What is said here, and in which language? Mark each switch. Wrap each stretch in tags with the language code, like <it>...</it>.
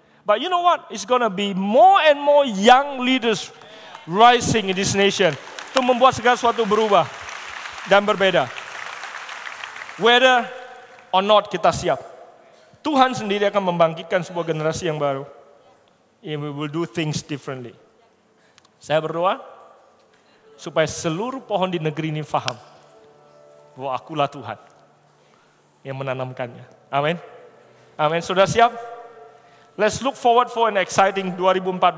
<en>But you know what, it's gonna be more and more young leaders rising in this nation.</en> <id>Untuk membuat segala sesuatu berubah dan berbeda.</id> <en>Whether or not</en> <id>kita siap. Tuhan sendiri akan membangkitkan sebuah generasi yang baru.</id> <en>And we will do things differently.</en> <id>Saya berdoa supaya seluruh pohon di negeri ini faham bahwa akulah Tuhan yang menanamkannya. Amin. Amin. Sudah siap?</id> <en>Let's look forward for an exciting 2014.</en>